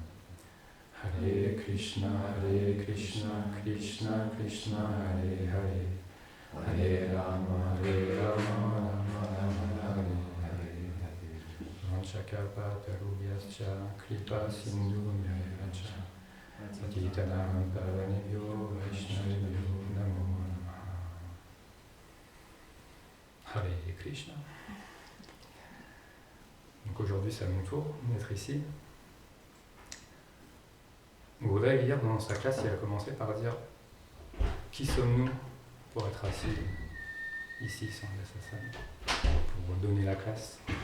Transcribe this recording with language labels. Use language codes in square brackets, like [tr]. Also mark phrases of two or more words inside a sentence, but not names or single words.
[sa] हरे कृष्ण कृष्ण कृष्ण हरे हरे हरे राम राम राम हरे हरे. वाञ्छाकल्पतरुभ्यश्च कृपा सिन्धु व्ययवच पतितानां पावनेभ्यो वैष्णविभ्यो नमो नमः. हरे कृष्ण. [fr] Donc aujourd'hui c'est à mon tour d'être ici. On voudrait lire dans sa classe, il a commencé par dire qui sommes-nous pour être assis ici sans Sasana, pour donner la classe.